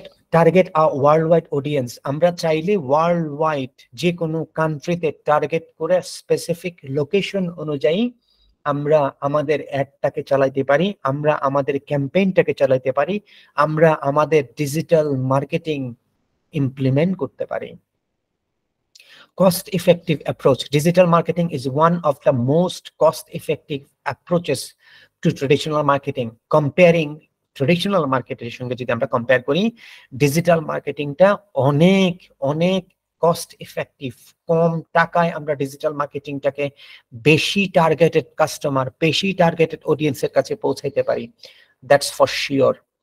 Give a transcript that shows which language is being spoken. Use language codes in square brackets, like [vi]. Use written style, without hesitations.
[bn] Target আ world wide audience. আমরা চাইলে world wide যে কোনো কান্ট্রিতে টার্গেট করে স্পেসিফিক লোকেশন অনুযায়ী আমরা আমাদের অ্যাডটাকে চালাইতে পারি, আমরা আমাদের ক্যাম্পেইনটাকে চালাইতে পারি, আমরা আমাদের ডিজিটাল মার্কেটিং ইমপ্লিমেন্ট করতে পারি। [en] Cost-effective approach. Digital marketing is one of the most cost-effective approaches to traditional marketing. Comparing traditional marketing [bn] সঙ্গে যদি আমরা কম্পেয়ার করি, ডিজিটাল মার্কেটিংটা অনেক কস্ট ইফেক্টিভ। কম টাকায় আমরা ডিজিটাল মার্কেটিংটাকে বেশি টার্গেটেড কাস্টমার, বেশি টার্গেটেড অডিয়েন্সের কাছে পৌঁছাইতে পারি। [en] That's for sure.